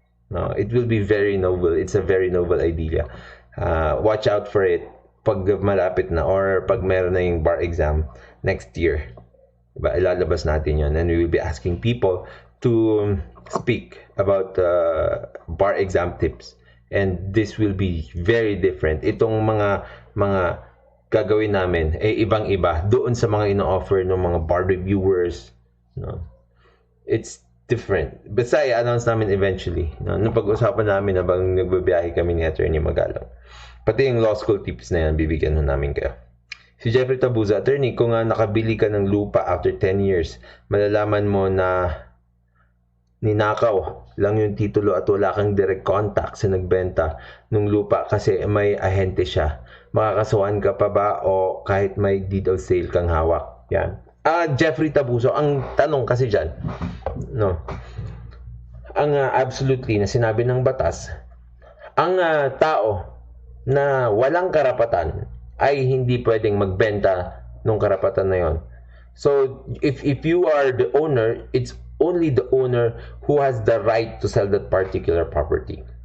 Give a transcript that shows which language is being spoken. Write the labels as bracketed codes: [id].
[en] No, it will be very noble. It's a very noble idea. Watch out for it pag malapit na or pag meron na yung bar exam next year. Diba? Ilalabas natin yon, and we will be asking people to speak about bar exam tips. And this will be very different. [tl] Itong mga gagawin namin ibang-iba doon sa mga ino-offer ng mga bar reviewers. [en] No? It's different. [tl] Basta i-announce namin eventually. No? Nung pag-usapan namin habang nagbabiyahe kami ni Attorney Magalong. Pati yung law school tips na yan, bibigyan namin kayo. Si Jeffrey Tabuza, Attorney, kung nakabili ka ng lupa after 10 years, malalaman mo na ninakaw lang yung titulo at wala kang direct contact sa nagbenta ng lupa kasi may ahente siya. Makakasuhan ka pa ba o kahit may deed of sale kang hawak? Yan. Jeffrey Tabuso, ang tanong kasi dyan, no? Ang absolutely na sinabi ng batas, ang tao na walang karapatan ay hindi pwedeng magbenta ng karapatan na yon. [en] So, if you are the owner, it's only the owner who has the right to sell that particular property.